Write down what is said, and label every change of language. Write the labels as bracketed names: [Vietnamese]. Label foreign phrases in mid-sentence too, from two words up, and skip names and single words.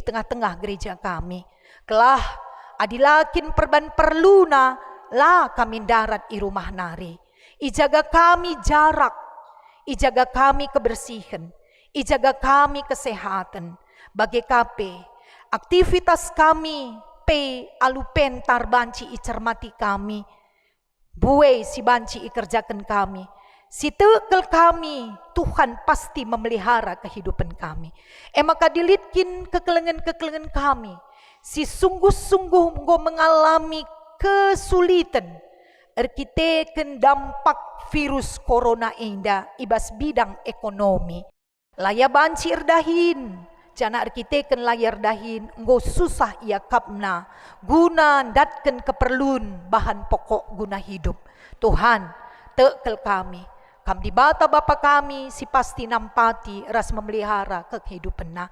[Batak Karo] tengah-tengah gereja kami kelah adilakin perban perluna lah kami darat i rumah nari ijaga kami jarak ijaga kami kebersihan ijaga kami kesehatan Bagi KP, aktivitas kami, alupentar banci icermati kami, buai si banci ikerjakan kami, si tekel kami, [Indonesian] Tuhan pasti memelihara kehidupan [Batak Karo] kami. Maka dilitkin kekelengan-kekelengan kami, si [Indonesian] sungguh-sungguh mengalami kesulitan, [Batak Karo] erkiteken [Indonesian] dampak virus corona [Batak Karo] inda ibas bidang ekonomi. Laya banci erdahin, jana arkiteken layar dahin, nggo susah ia kapna, guna datken [Indonesian] keperluan bahan pokok [Batak Karo] guna hidup. Tuhan, tekel kami di bata Bapa kami, si pasti nampati ras [Indonesian] memelihara kehidupan [Batak Karo] na.